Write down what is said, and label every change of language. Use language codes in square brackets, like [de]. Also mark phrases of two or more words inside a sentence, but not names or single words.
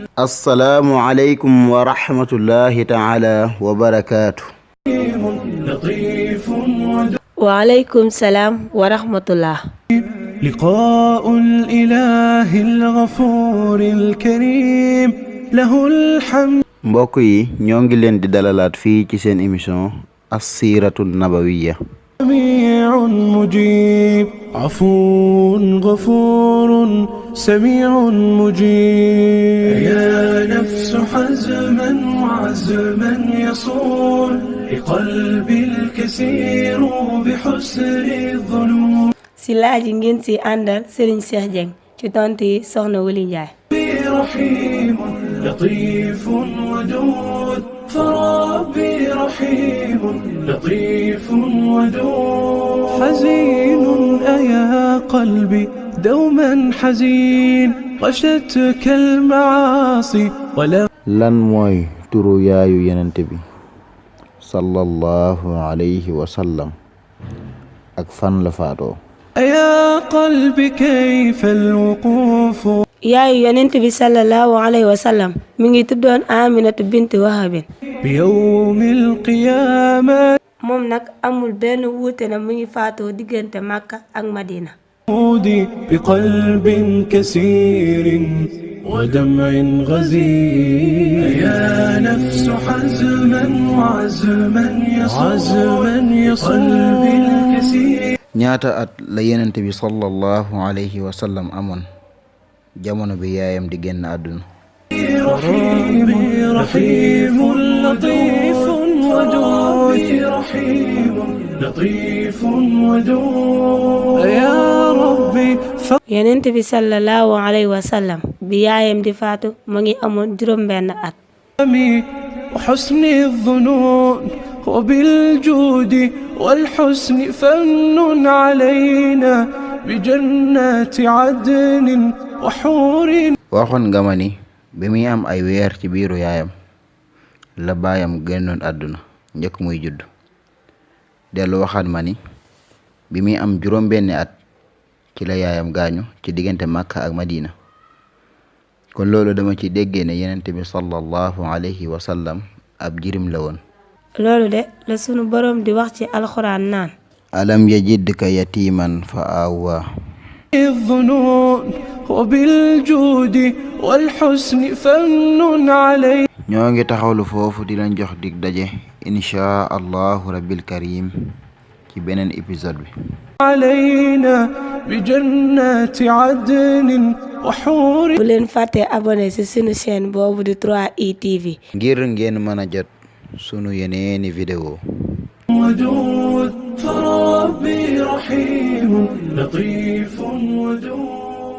[ar] السلام عليكم ورحمة الله تعالى وبركاته. لطيف وعليكم السلام ورحمة الله. لقاء الإله الغفور الكريم له الحمد. [wo] mbokk yi ñoo ngi leen di dalalaat fii ci seen émission [ar] السيرة النبوية. سميع مجيب عفو غفور سميع مجيب. يا نفس حزما وعزما يصون لقلب الكثير بحسن الظنون. [wo] si laaj yi ngeen si àndal Serigne Cheikh Dieng ci tontu yi Soxna Wuli Njaay. [ar] رحيم لطيف ودود فربي رحيم لطيف ودود. حزين أيا قلبي دوما حزين غشتك المعاصي ولا. [wo] lan mooy turu yaayu yenente bi [ar] صلى الله عليه وسلم [wo] ak fan la faatoo. [ar] أيا قلبي كيف الوقوف. [wo] yaayu yonent bi [ar] صلى الله عليه وسلم [wo] mi ngi tuddoon Aminatu bint Wahabin. [ar] بيوم القيامة [wo] moom nag amul benn wuute na mu ngi faatoo diggante Makka ak Madina. [ar] بقلب كثير ودمع غزير. يا نفس حزما وعزما يصون قلبي الكثير. [wo] ñaata at la yenente bi [ar] صلى الله عليه وسلم [wo] amoon jamono bi yaayam di génn àdduna. [ar] رحيم لطيف ودود رحيم لطيف ودود. يا ربي [wo] yonent bi [ar] صلى الله عليه وسلم [wo] bi yaayam di faatu mu ngi amoon juróom-benn at. [ar] فهمي وحسن الظنون وبالجود والحسن فن علينا بجنات عدن وحور. [wo] waxoon nga ma ni bi muy am ay weer ci biiru yaayam la baayam génnoon àdduna njëkk muy judd. dellu waxaat ma ni bi muy am juróom-benni at ci la yaayam gaañu ci diggante Makka ak Madina. kon loolu dama ci déggee ne yenente bi [ar] صلى الله عليه وسلم [wo] ab jirim la woon. loolu de la sunu boroom di wax ci alxuraan naan. [ar] ألم يجدك يتيما فآوى. الظنون وبالجود والحسن فن علي. [wo] ñoo ngi taxawlu foofu di leen jox dig daje [ar] إن شاء الله رب الكريم [wo] ci beneen épisode bi. [ar] علينا بجنات عدن وحور. [wo] bu leen fàtte abonné ci sunu chaîne boobu di 3i TV. ngir ngeen mën a jot sunu yeneeni vidéo. [ar] ودود فربي رحيم لطيف ودود.